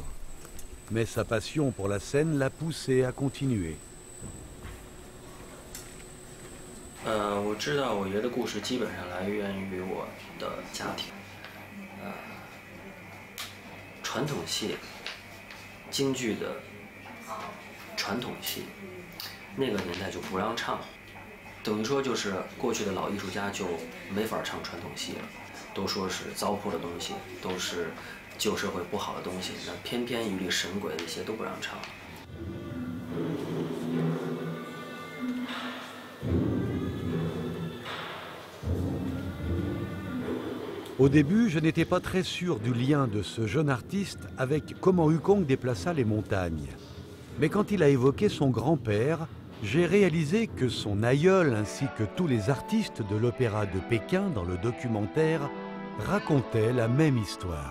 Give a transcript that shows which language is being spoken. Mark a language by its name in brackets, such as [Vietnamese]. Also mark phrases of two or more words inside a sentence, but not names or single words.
[French] Mais sa passion pour la scène l'a poussé à continuer. [Chinese] 我知道我爷的故事基本上来源于我的家庭。传统戏，京剧的传统戏，那个年代就不让唱，等于说就是过去的老艺术家就没法唱传统戏了，都说是糟粕的东西，都是旧社会不好的东西，那偏偏于理神鬼的一些都不让唱。 [French] Au début, je n'étais pas très sûr du lien de ce jeune artiste avec comment Yukong déplaça les montagnes. Mais quand il a évoqué son grand-père, j'ai réalisé que son aïeul ainsi que tous les artistes de l'opéra de Pékin dans le documentaire racontaient la même histoire.